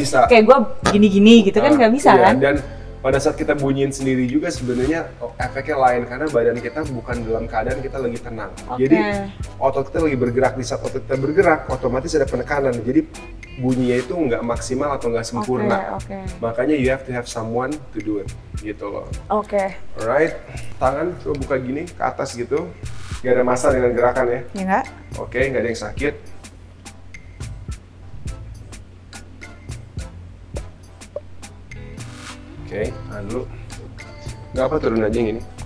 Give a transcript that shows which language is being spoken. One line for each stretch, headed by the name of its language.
Indonesian: Kayak gue gini-gini gitu kan nggak bisa kan? Dan pada saat kita bunyiin sendiri juga sebenarnya efeknya lain karena badan kita bukan dalam keadaan kita lagi tenang. Jadi otot kita lagi bergerak, di saat otot kita bergerak otomatis ada penekanan. Jadi bunyinya itu nggak maksimal atau nggak sempurna. Makanya
English: you have to have someone to do it
Indonesian: gitu loh. Alright, tangan coba buka gini ke atas gitu. Gak ada masalah dengan gerakan ya? Ya nggak? Oke, nggak ada yang sakit. Oke, tahan dulu. Nggak apa, turun aja yang ini.